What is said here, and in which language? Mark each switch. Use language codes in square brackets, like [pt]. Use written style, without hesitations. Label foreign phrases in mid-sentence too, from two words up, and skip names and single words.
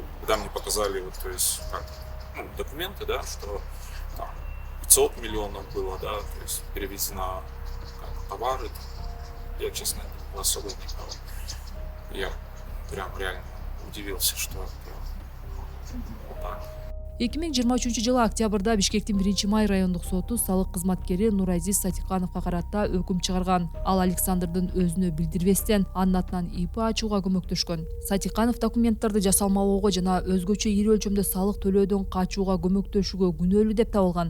[ru] Когда мне показали, то есть, документы, да, что там 500 миллионов было, да, то есть перевезено товары, я, честно, особо не знал. Я прям реально удивился, что это вот так. [ky] 2023 жылы октябрда Бишкектин 1-май райондук соту салык кызматкери Нурайзиз Сатикановго карата өкүм чыгарган. Ал Александрдын өзүнө билдирбестен анын атынан ИП ачууга көмөктөшкөн. Сатиканов документтерди жасалмалоого жана өзгөчө ири өлчөмдө салык төлөөдөн качууга көмөктөшүүгө күнөөлүү деп табылган.